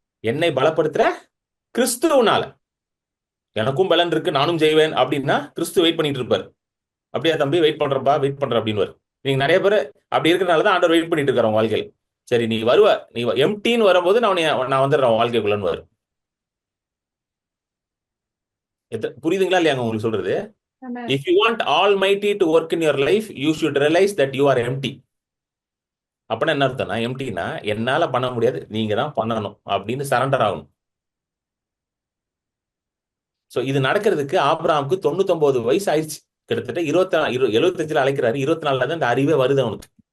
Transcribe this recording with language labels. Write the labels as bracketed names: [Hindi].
[Tamil] என்னை பலப்படுத்துற கிறிஸ்துவனால எனக்கும் பலன் இருக்கு, நானும் செய்வேன் அப்படின்னா கிறிஸ்து வெயிட் பண்ணிட்டு இருப்பாரு. அப்படியா தம்பி, வெயிட் பண்றப்பா, வெயிட் பண்ற அப்படின்னு. நீங்க நிறைய பேர் அப்படி இருக்கிறனாலதான் ஆண்டவர் வெயிட் பண்ணிட்டு இருக்காரு உங்க வாழ்க்கையில். சரி, நீ வருவ, நீ எம்டின்னு வரும்போது நான் வந்துடுறேன் வாழ்க்கைக்குள்ளன்னு வரும். புரியுதுங்களா இல்லையாங்க உங்களுக்கு சொல்றது? [English] If you want Almighty to work in your life, you should realize that you are empty. [Tamil] அப்படின்னா என்ன அர்த்தம்னா, எம்டினா என்னால பண்ண முடியாது, நீங்க தான் பண்ணணும் அப்படின்னு சரண்டர் ஆகணும். சோ இது நடக்கிறதுக்கு ஆபிரகாமுக்கு 99 வயசு ஆயிடுச்சு. கிட்டத்தட்ட 75 அழைக்கிறாரு, 24 தான் இந்த அறிவே வருது அவனுக்கு.